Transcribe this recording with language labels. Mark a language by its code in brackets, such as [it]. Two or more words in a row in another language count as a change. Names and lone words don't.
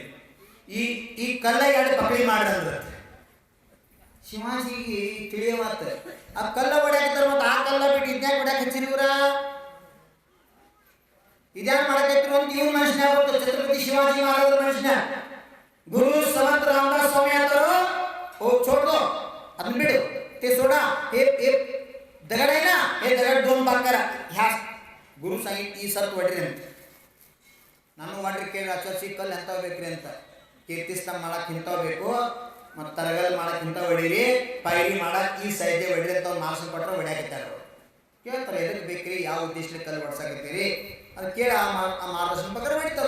[kn] ಈ ಕಲ್ಲ ಎರಡು ಪಕಡಿ ಮಾಡ್ರಂದ್ರ ಶಿವಾಜಿಗೆ ತಿಳಿಯ ಮಾತ. ಆ ಕಲ್ಲ ಹೊಡ್ಯಾಕತ್ತಾರ, ಮತ್ತೆ ಆ ಕಲ್ಲ ಬಿಟ್ಟು ಇದ್ಯಾಕೆ ಹೊಡ್ಯಾಕ ಹಚ್ಚಿರಿ ಇವ್ರ? ಇದ್ಯಾಕೆ ಮಾಡಕತ್ತಿರು ಅಂತ ಇವ್ರ ಮನುಷ್ಯನ ಗೊತ್ತು, ಛತ್ರಪತಿ ಶಿವಾಜಿ ಮಹಾರಾಜರ ಮನುಷ್ಯನ. ಗುರು ಸಮರ್ಥ ರಾಮದಾಸ್ ಸ್ವಾಮಿ ಆದರು ಹೋಗಿ छोड़ ಅದನ್ನ ಬಿಡು, [mr] ते सोडा हे दगड आहे ना, हे दगड 2 भाग करा. [kn] ह्या ಗುರು सांगितलं ಈ ಸರ್ತ್ ಹೊಡ್ರಿ ಅಂತ. ನಾನು ಮಾಡ್ರಿ ಕೇಳಿ ಆಚರಿಸಿ ಕಲ್ಲು ಎಂಥವು ಬೇಕ್ರಿ ಅಂತ. ಕೀರ್ತಿಸ್ತಂಭ ಮಾಡಕ್ಕೆ ಇಂಥವು ಬೇಕು, ಮತ್ತು ತರಗಲ್ ಮಾಡಕ್ಕೆ ಇಂಥವು ಹೊಡೀರಿ, ಪೈರಿ ಮಾಡಕ್ಕೆ ಈ ಸೈದೆ ಹೊಡ್ರಿ ಅಂತ ಅವ್ರು ಮಾರ್ಕ್ಸ್ ಕೊಟ್ಟರೆ ಹೊಡ್ಯಾಕತ್ತಾರ. ಕೇಳ್ತಾರೆ ಎದಕ್ಕೆ ಬೇಕ್ರಿ, ಯಾವ ಉದ್ದೇಶಕ್ಕೆ ಕಲ್ಲು ಹೊಡ್ಸಾಕತ್ತೀರಿ ಅದು ಕೇಳಿ ಆ ಮಾರ್ಗದರ್ಶನ ಪ್ರಕಾರ ಹೊಡಿತಾರೆ.